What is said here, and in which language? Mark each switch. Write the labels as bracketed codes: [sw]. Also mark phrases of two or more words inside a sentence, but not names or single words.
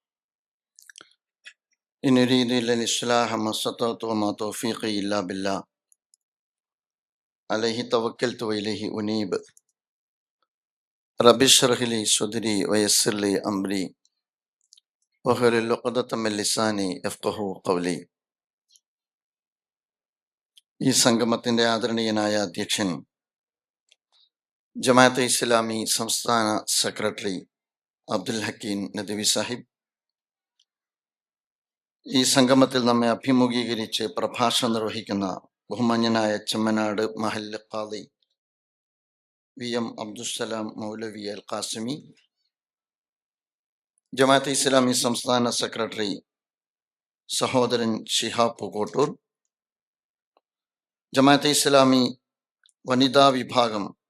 [ar] إن أريد إلا الإصلاح ما استطعت وما توفيقي إلا بالله عليه توكلت وإليه أنيب. رب اشرح لي صدري ويسر لي أمري واحلل عقدة من لساني يفقهوا قولي. [ml] ഈ സംഗമത്തിന്റെ ആദരണീയനായ അധ്യക്ഷൻ ജമാഅത്തെ ഇസ്ലാമി സംസ്ഥാന സെക്രട്ടറി അബ്ദുൽ ഹക്കീം നദ്വി സാഹിബ്, ഈ സംഗമത്തിൽ നമ്മെ അഭിമുഖീകരിച്ച് പ്രഭാഷണം നിർവഹിക്കുന്ന ബഹുമാന്യനായ ചെമ്മനാട് മഹല്ല് ഖാദി VM അബ്ദുസ്സലാം മൗലവി അൽ ഖാസിമി, ജമാഅത്തെ ഇസ്ലാമി സംസ്ഥാന സെക്രട്ടറി സഹോദരൻ ഷിഹാബ് പൂക്കോട്ടൂർ, ജമാഅത്തെ ഇസ്ലാമി വനിതാ വിഭാഗം